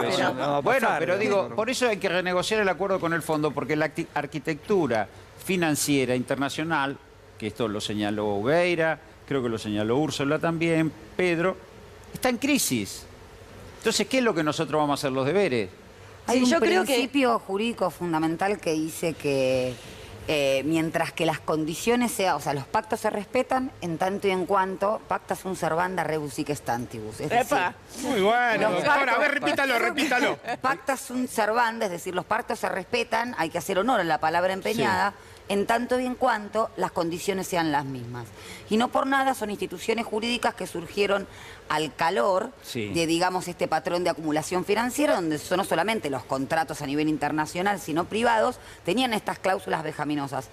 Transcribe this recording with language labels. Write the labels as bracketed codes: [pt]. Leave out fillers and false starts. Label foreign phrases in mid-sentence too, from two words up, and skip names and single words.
[es] Bueno, pero digo, por eso hay que renegociar el acuerdo con el fondo, porque la arquitectura financiera internacional, que esto lo señaló Ugueira, creo que lo señaló Úrsula también, Pedro, está en crisis. Entonces, ¿qué es lo que nosotros vamos a hacer los deberes? Hay un principio jurídico fundamental que dice que mientras que las condiciones sean, o sea, los pactos se respetan en tanto y en cuanto [la] pacta sunt servanda rebus sic stantibus. [es] Es decir, muy bueno. Ahora, a ver, repítalo. [la] Pacta sunt servanda, [es] es decir, los pactos se respetan, hay que hacer honor a la palabra empeñada, en tanto y en cuanto las condiciones sean las mismas. Y no por nada son instituciones jurídicas que surgieron al calor de, digamos, este patrón de acumulación financiera, donde no solamente los contratos a nivel internacional, sino privados, tenían estas cláusulas vejaminosas.